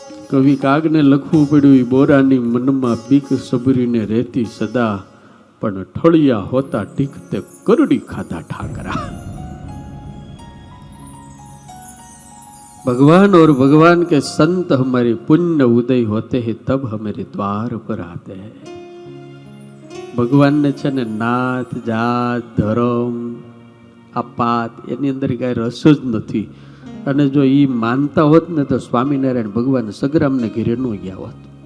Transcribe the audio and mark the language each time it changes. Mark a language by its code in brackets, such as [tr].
[gu] કવિ કાગને લખવું પડ્યું, બોરાની મનમાં બીક સબરીને રહેતી સદા, પણ ઠળિયા હોતા ટીકતે કરડી ખાધા ઠાકરા. [hi] भगवान और भगवान के संत हमारे पुण्य उदय होते हैं तब हमारे द्वार पर आते हैं. [gu] ભગવાન ને છે ને નાત જાત ધર્મ આ પાત એની અંદર કઈ રસ જ નથી. અને જો એ માનતા હોત ને તો સ્વામિનારાયણ ભગવાન સગરામને ઘેરે ન ગયા હોત.